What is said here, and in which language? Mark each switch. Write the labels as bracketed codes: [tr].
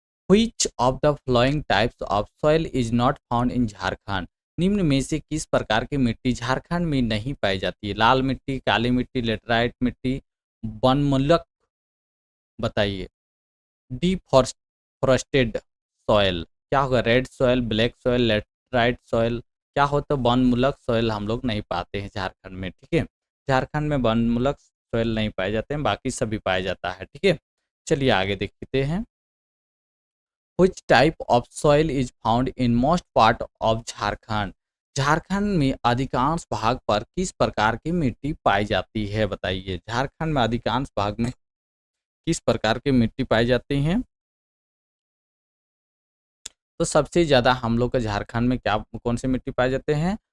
[en] Which of the following types of soil is not found in Jharkhand? [hi] निम्न में से किस प्रकार की मिट्टी झारखंड में नहीं पाई जाती है? लाल मिट्टी, काली मिट्टी, लेटराइट मिट्टी, वनमूलक, बताइए। [en] deforested soil [hi] क्या होगा? [en] red soil, black soil, laterite soil, [hi] क्या होता है? वनमूलक सॉइल हम लोग नहीं पाते हैं झारखंड में, ठीक है। झारखंड में वनमूलक सॉइल नहीं पाए जाते हैं, बाकी सभी पाया जाता है, ठीक है। चलिए आगे देखते हैं। [en] Which type of soil is found in most part of Jharkhand? [hi] Jharkhand में अधिकांश भाग पर किस प्रकार की मिट्टी पाई जाती है, बताइए। झारखंड में अधिकांश भाग में किस प्रकार की मिट्टी पाई जाती है? तो सबसे ज़्यादा हम लोग का झारखंड में क्या कौन से मिट्टी पाए जाते हैं?